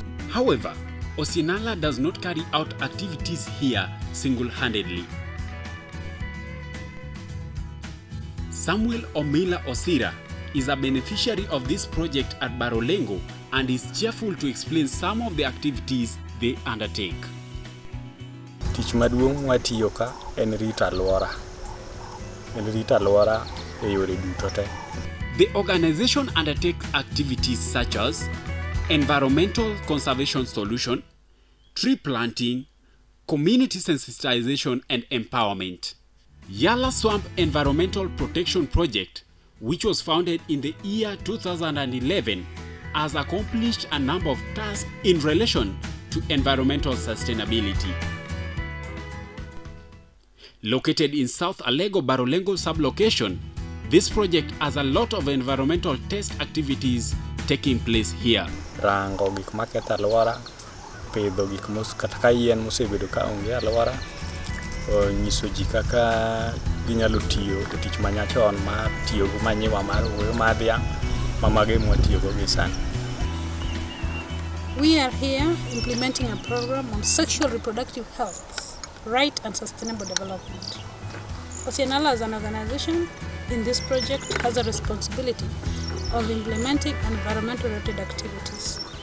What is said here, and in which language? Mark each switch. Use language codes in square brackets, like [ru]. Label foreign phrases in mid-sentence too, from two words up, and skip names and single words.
[en] However, OSIENALA does not carry out activities here single-handedly. Samuel Omila Osira is a beneficiary of this project at Barolengo and is cheerful to explain some of the activities they undertake. [luo] Tich maduong' mwatiyo ka en rito alwora. En rito alwora e yore duto te. [en] The organization undertakes activities such as environmental conservation solution, tree planting, community sensitization and empowerment. Yala Swamp Environmental Protection Project, which was founded in the year 2011, has accomplished a number of tasks in relation to environmental sustainability. Located in South Alego Barolengo sublocation, this project has a lot of environmental test activities taking place here. [luo] Rango gik maketho alwora, pidho gik kata ka yien mosebedo ka onge alwora, nyiso ji kaka ginyalo tiyo e tich manyachon mar tiyo gi manyiwa mar owuoyo mar dhiang' ma mage mwatiyogo gi sani. [en] We are here implementing a program on sexual reproductive health, right and sustainable development. OSIENALA as an organization in this project has a responsibility of implementing environmental-related activities.